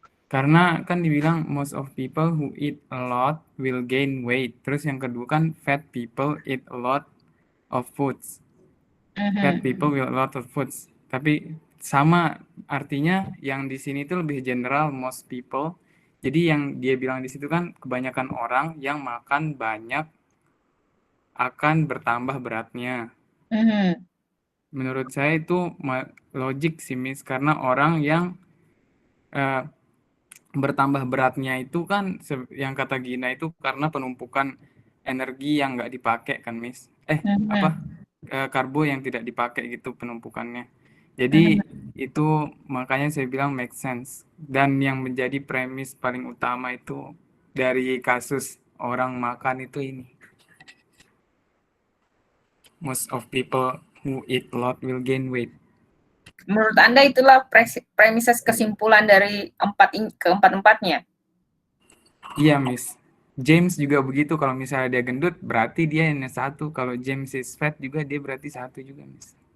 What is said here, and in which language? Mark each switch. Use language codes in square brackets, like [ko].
[id] Karena kan dibilang [en] most of people who eat a lot will gain weight. [id] Terus yang kedua kan [en] fat people eat a lot of foods. Fat people will a lot of foods. [id] Tapi sama artinya yang di sini itu lebih general [en] most people. [id] Jadi yang dia bilang di situ kan kebanyakan orang yang makan banyak akan bertambah beratnya. Menurut saya itu logik sih, Miss, karena orang yang bertambah beratnya itu kan yang kata Gina itu karena penumpukan energi yang nggak dipakai kan, Miss. Karbo yang tidak dipakai gitu penumpukannya. Jadi itu makanya saya bilang make sense. Dan yang menjadi premis paling utama itu dari kasus orang makan itu ini. [en] Most of people who eat a lot will gain weight. [id] Menurut Anda itulah premises kesimpulan dari keempat-empatnya? Iya, Miss. James juga begitu, kalau misalnya dia gendut berarti dia hanya satu. Kalau James [en] is fat [id] juga dia berarti satu juga, Miss.